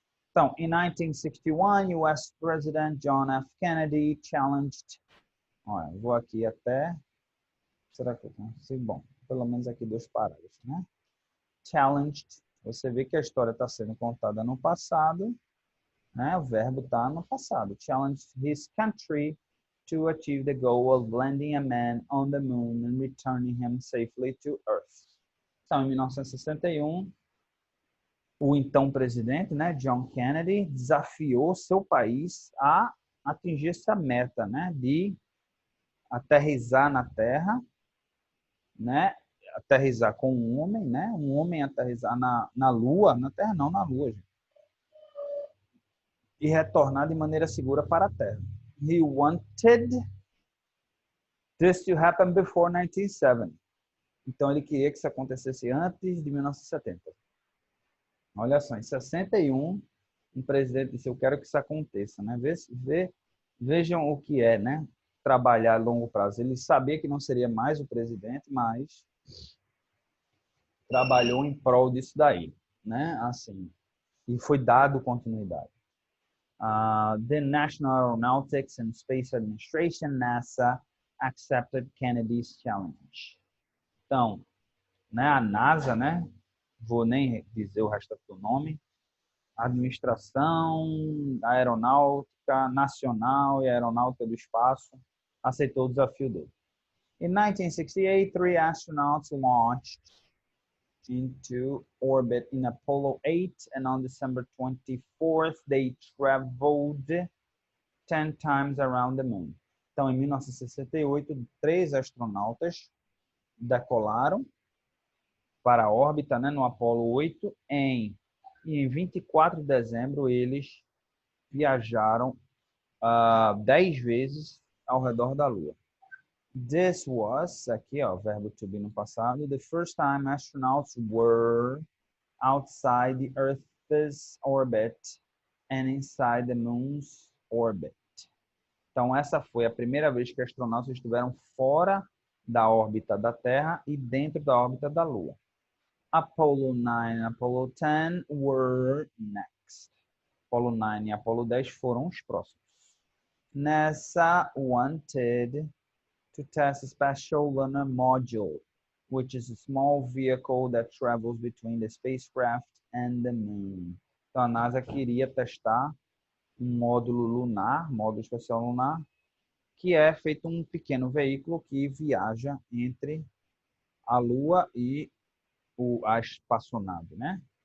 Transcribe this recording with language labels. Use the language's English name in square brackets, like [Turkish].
[Portuguese] Então, em 1961, US President John F. Kennedy challenged... Olha, vou aqui até... Será que eu consigo? Bom, pelo menos aqui 2 parágrafos, né? Challenged. Você vê que a história está sendo contada no passado, né? O verbo está no passado. [English] Challenged his country to achieve the goal of landing a man on the moon and returning him safely to Earth. [Portuguese] Então, em 1961, o então presidente, né, John Kennedy, desafiou seu país a atingir essa meta, né, de aterrissar na Terra, né, aterrissar com um homem aterrissar na Lua, na Terra não, na Lua, gente, e retornar de maneira segura para a Terra. [English] He wanted this to happen before 1970. [Portuguese] Então ele queria que isso acontecesse antes de 1970. Olha só, em 61, um presidente disse: eu quero que isso aconteça, né? Vejam o que é, né? Trabalhar a longo prazo. Ele sabia que não seria mais o presidente, mas trabalhou em prol disso daí, né? Assim, e foi dado continuidade. [English] The National Aeronautics and Space Administration, NASA, accepted Kennedy's challenge. [Portuguese] Então, né, a NASA, né? Vou nem dizer o resto do nome. A Administração Aeronáutica Nacional e Aeronáutica do Espaço aceitou o desafio dele. [English] In 1968, 3 astronauts launched into orbit in Apollo 8, and on December 24th, they traveled 10 times around the moon. [Portuguese] Então, em 1968, 3 astronautas decolaram para a órbita, né, no Apollo 8, e em 24 de dezembro eles viajaram 10 vezes ao redor da Lua. [English] This was, [Portuguese] aqui ó, verbo to be no passado, [English] the first time astronauts were outside the Earth's orbit and inside the Moon's orbit. [Portuguese] Então, essa foi a primeira vez que astronautas estiveram fora da órbita da Terra e dentro da órbita da Lua. [English] Apollo 9 e Apollo 10 were next. [Portuguese] Apollo 9 e Apollo 10 foram os próximos. [English] NASA wanted to test a special lunar module, which is a small vehicle that travels between the spacecraft and the moon. [Portuguese] Então, a NASA queria testar um módulo lunar, módulo especial lunar, que é feito um pequeno veículo que viaja entre a Lua e a espaçonave, né?